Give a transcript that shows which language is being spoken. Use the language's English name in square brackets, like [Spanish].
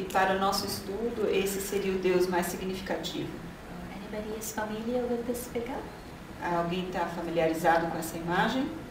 [Portuguese] E para o nosso estudo, esse seria o Deus mais significativo. [English] Anybody is familiar with this figure? [Portuguese] Alguém está familiarizado com essa imagem?